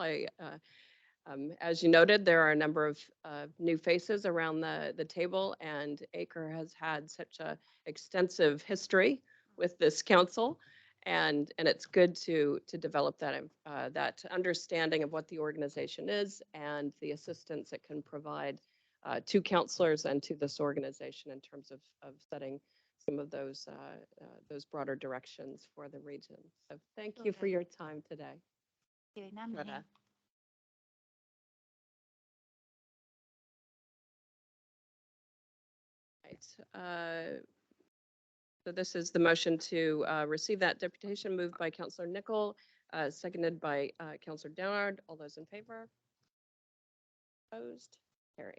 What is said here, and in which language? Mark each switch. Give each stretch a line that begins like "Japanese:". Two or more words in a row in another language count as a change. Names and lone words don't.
English: As you noted, there are a number of new faces around the table, and ACRE has had such a extensive history with this council, and it's good to develop that understanding of what the organization is and the assistance it can provide to councillors and to this organization in terms of setting some of those broader directions for the region. So thank you for your time today.
Māori: Kia ora, Kia Mahi. ora.
English: Right. So this is the motion to receive that deputation moved by Councillor Nicol, seconded by Councillor Downard. All those in favor? Opposed? Carried.